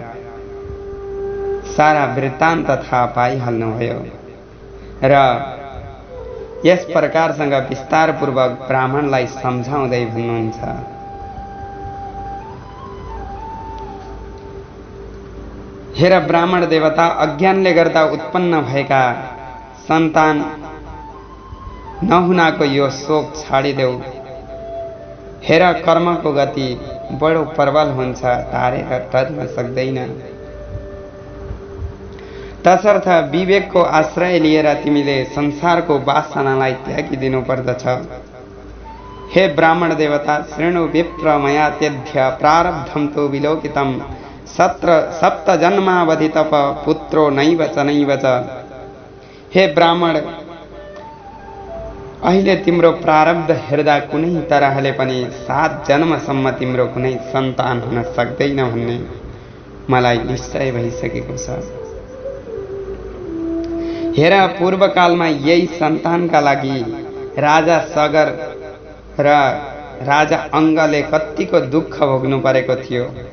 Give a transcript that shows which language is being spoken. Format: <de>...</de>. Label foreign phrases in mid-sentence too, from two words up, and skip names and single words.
<ne>सारा वृत्तान्त थाहा पाइहाल्नुभयो र यस प्रकारसँग विस्तारपूर्वक ब्राह्मणलाई सम्झाउँदै भन्नुहुन्छ, हेर ब्राह्मण देवता, अज्ञानले गर्दा उत्पन्न भएका सन्तान नहुनाको यो शोक छाडिदेऊ। हेर कर्मको गति बडो प्रबल हुन्छ, टारेर टर्न सक्दैन। तसर्थ विवेकको आश्रय लिएर तिमीले संसारको वासनालाई त्यागिदिनु पर्दछ। हे ब्राह्मण देवता,</ne> <sa>शृणु विप्र मया तेध्य प्रारब्धम तो विलोकितम सप्त जन्मावधि तप पुत्रो नैव च नैव च।</sa> <ne>हे ब्राह्मण, अहिले तिम्रो प्रारब्ध हेर्दा कुनै तरहले पनि 7 जन्मसम्म तिम्रो कुनै सन्तान हुन सक्दैन भन्ने मलाई निश्चय भइसकेको छ। हेर पूर्वकालमा यही सन्तानका लागि राजा सगर र राजा अङ्गले कतिको दुःख भोग्नु परेको थियो।</ne>